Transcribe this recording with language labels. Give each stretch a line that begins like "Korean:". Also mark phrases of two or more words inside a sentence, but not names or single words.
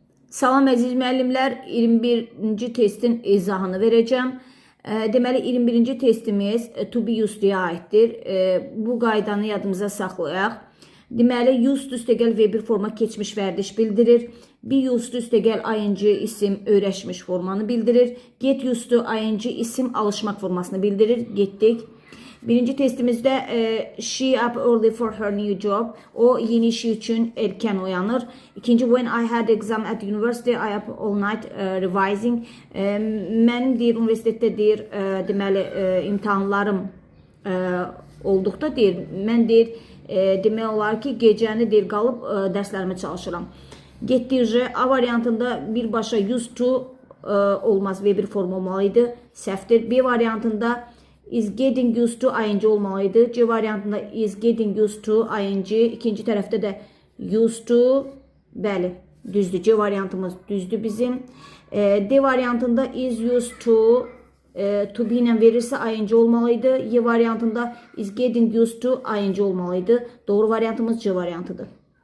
Azerbaijani: Salam əziz müəllimlər, 21-ci testin izahını verəcəm. Deməli, 21-ci testimiz
English: to be used-ya
Azerbaijani: aiddir. Bu qaydanı yadımıza saxlayaq. Deməli, used üstəgəl V1 forma keçmiş vərdiş bildirir.
English: Be used
Azerbaijani: üstəgəl ing isim öyrəşmiş formanı bildirir.
English: Get used to
Azerbaijani: ing isim alışmaq formasını bildirir. Getdik. Birinci testimizdə
English: she up early for her new job.
Azerbaijani: O yeni işi üçün erkən oyanır. İkinci,
English: when I had exam at university, I up all night revising.
Azerbaijani: Mənim deyir, universitetdə deyir, deməli, imtahanlarım olduqda deyir, mən deyir, demək olar ki, gecəni deyir, qalıb dərslərimə çalışıram. Getdik, A variantında birbaşa
English: used to
Azerbaijani: olmaz, V1 form olmalıydı, səhvdir. B variantında
English: is getting used to ing
Azerbaijani: olmalıydı. C variantında
English: is getting used to ing.
Azerbaijani: İkinci tərəfdə də
English: used to,
Azerbaijani: bəli, düzdür. C variantımız düzdür bizim. D variantında
English: is used to be
Azerbaijani: ilə verirsə ing olmalıydı. Y variantında
English: is getting used to ing
Azerbaijani: olmalıydı. Doğru variantımız C variantıdır.